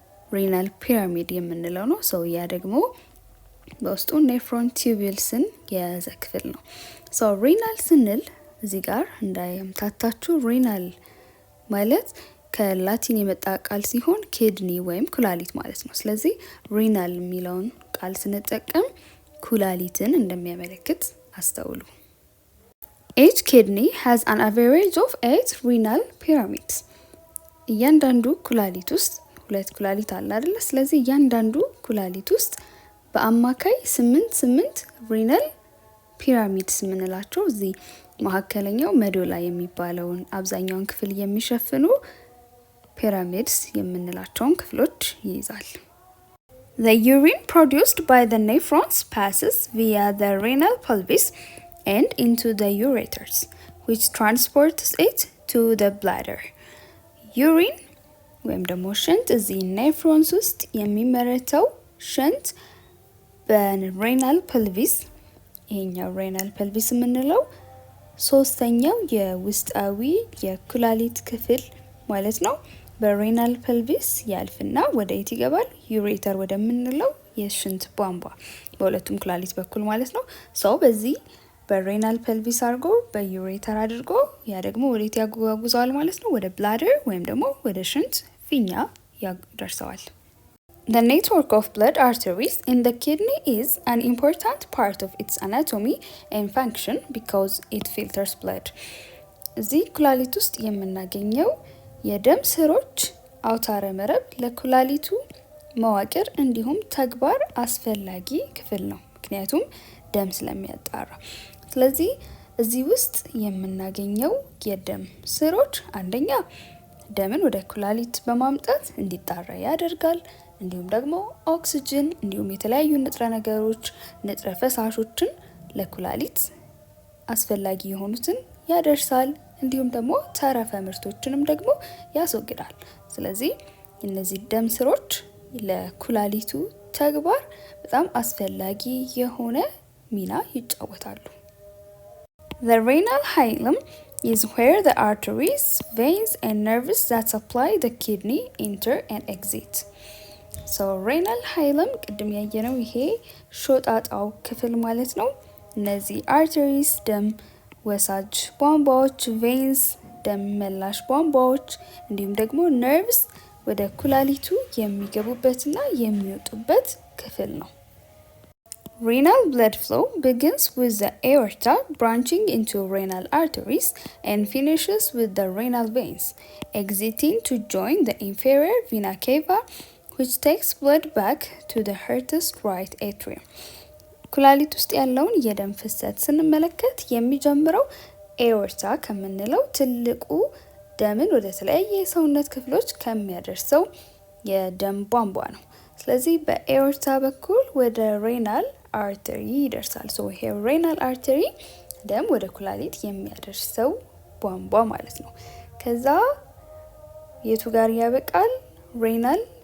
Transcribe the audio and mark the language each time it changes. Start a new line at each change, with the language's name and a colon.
Amharic: ሬናል ፒራሚድ የምንለው ነው። ሶ ያ ደግሞ በውስጡ ኔፍሮን ቲዩቡልስን የያዘ ክፍል ነው። ሶ ሬናል ስንል እዚህ ጋር እንዳይምታታችሁ ሬናል ማለት ከላቲን የመጣ ቃል ሲሆን ኪድኒ ወይም ኩላሊት ማለት ነው። ስለዚህ ሬናል የሚለውን ቃል ስንጠቀም ኩላሊትን እንደሚያመለክት አስተውሉ።
English: Each kidney has an average of 8 renal pyramids.
Amharic: እያንዳንዱ ኩላሊት ውስጥ ሁለት ኩላሊት አለ አይደል? ስለዚህ እያንዳንዱ ኩላሊት ውስጥ በአማካይ 8 renal pyramids የምንላቸው እዚህ መካከለኛው መዶላ የሚባለውን አብዛኛውን ክፍል የሚሸፍኑ ፒራሚድስ የምንላቸውን ክፍሎች ይይዛል።
English: The urine produced by the nephrons passes via the renal pelvis and into the ureters, which transports it to the bladder.
Amharic: Urine ወይም ደግሞ ሽንት እዚህ ኔፍሮንስ ውስጥ የሚመረተው ሽንት በሬናል ፐልቪስ ይሄኛው ሬናል ፐልቪስ የምንለው ሶስተኛው የውስጣዊ የኩላሊት ክፍል ማለት ነው። በሬናል ፐልቪስ ያልፍና ወደ የት ይገባል? ዩሬተር ወደምንለው የሽንት ቧንቧ በሁለቱም ኩላሊት በኩል ማለት ነው። ሰው በዚህ በሬናል ፐልቪስ አድርጎ በዩሬተር አድርጎ ያ ደግሞ ወዴት ያጓጉዘዋል ማለት ነው? ወደ ብላደር ወይም ደግሞ ወደ ሽንት ፊኛ ያደርሰዋል።
English: The network of blood arteries in the kidney is an important part of its anatomy and function because it filters blood.
Amharic: እዚህ ኩላሊት ውስጥ የምናገኘው የደም ስሮች አውታረ መረብ ለኩላሊቱ መዋቅር እንዲሁም ተግባር አስፈላጊ ክፍል ነው፣ ምክንያቱም ደም ስለሚያጣራ። ስለዚህ እዚህ ውስጥ የምናገኘው የደም ስሮች አንደኛ ደምን ወደ ኩላሊት በማምጣት እንዲጣራ ያደርጋል። እንዲሁም ደግሞ ኦክሲጅን እንዲሁም የተለያዩ ንጥረ ነገሮች ንጥረ ፈሳሾችን ለኩላሊት አስፈላጊ የሆኑትን ያደርሳል። እንዲሁም ደግሞ ተረፈ ምርቶችንም ደግሞ ያስወግዳል። ስለዚህ እነዚህ ደም ስሮች ለኩላሊቱ ተግባር በጣም አስፈላጊ የሆነ ሚና ይጫወታሉ።
English: The renal hilum is where the arteries, veins and nerves that supply the kidney enter and exit.
Amharic: So renal hilum ቅድም ያየነው ይሄ ሾጣጣው ክፍል ማለት ነው። እነዚህ arteries ደም ወሳጅ ቧንቧዎች፣ veins ደም መላሽ ቧንቧዎች እንዲሁም ደግሞ nerves ወደ ኩላሊቱ የሚገቡበትና የሚወጡበት ክፍል ነው።
English: Renal blood flow begins with the aorta branching into renal arteries and finishes with the renal veins, exiting to join the inferior vena cava, which takes blood back to the heart's right atrium.
Amharic: ኩላሊት ውስጥ ያለውን የደም ፍሰት ስንመለከት የሚጀምረው ኤኦርታ ከምንለው ትልቁ ደምን ወደ ተለያየ የሰውነት ክፍሎች ከሚያደርሰው የደም ቧንቧ ነው። ስለዚህ በኤኦርታ በኩል ወደ ሬናል አርተሪ ይደርሳል። ሶ ይሄ ሬናል አርተሪ ደም ወደ ኩላሊት የሚያደርሰው ቧንቧ ማለት ነው። ከዛ የቱ ጋር ያበቃል? ሬናል